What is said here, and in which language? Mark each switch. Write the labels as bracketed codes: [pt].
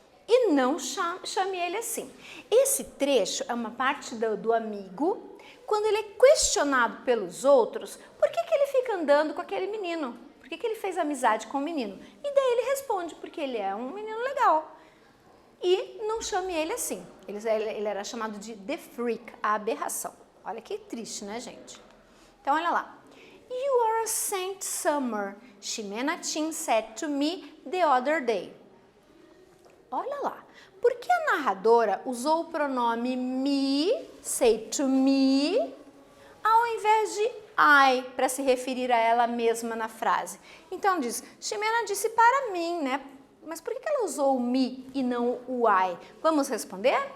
[pt] E não chame ele assim. Esse trecho é uma parte do amigo, quando ele é questionado pelos outros, por que ele fica andando com aquele menino? Por que ele fez amizade com o menino? E daí ele responde, porque ele é um menino legal. E não chame ele assim. Ele era chamado de the freak, a aberração. Olha que triste, né, gente? Então, olha lá. [en] You are a saint summer, Ximena Tin said to me the other day. [pt] Olha lá, por que a narradora usou o pronome me, [en] say to me, [pt] ao invés de I, para se referir a ela mesma na frase? Então ela diz, Ximena disse para mim, né? Mas por que ela usou o me e não o I? Vamos responder?